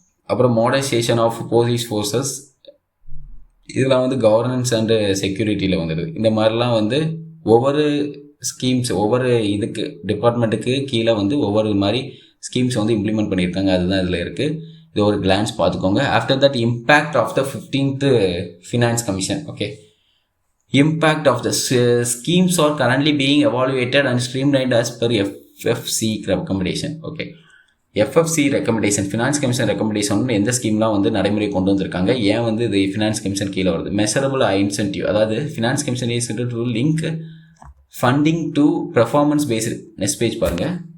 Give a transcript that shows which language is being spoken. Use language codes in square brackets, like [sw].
[ta] அப்புறம் [en] modernisation of police forces, [ta] இதெல்லாம் வந்து கவர்னன்ஸ் அண்டு செக்யூரிட்டியில் வந்துடுது. இந்த மாதிரிலாம் வந்து ஒவ்வொரு ஸ்கீம்ஸ், ஒவ்வொரு இதுக்கு டிபார்ட்மெண்ட்டுக்கு கீழே வந்து ஒவ்வொரு மாதிரி ஸ்கீம்ஸ் வந்து இம்ப்ளிமெண்ட் பண்ணியிருக்காங்க. அதுதான் இதில் இருக்குது. இது ஒரு கிளான்ஸ் பார்த்துக்கோங்க. [en] After that impact of the 15th finance commission. Okay, impact of the schemes are currently being evaluated and streamlined as per FFC recommendation. [ta] Okay, FFC recommendation, finance commission recommendation எந்த ஸ்கீம்லாம் வந்து நடைமுறை கொண்டு வந்திருக்காங்க, ஏன் வந்து இது ஃபினான்ஸ் கமிஷன் கீழே வருது. மெஷரபிள் இன்சென்டிவ், அதாவது finance commission [en] Is to link funding to performance based. [ta] Next page பாருங்கள்.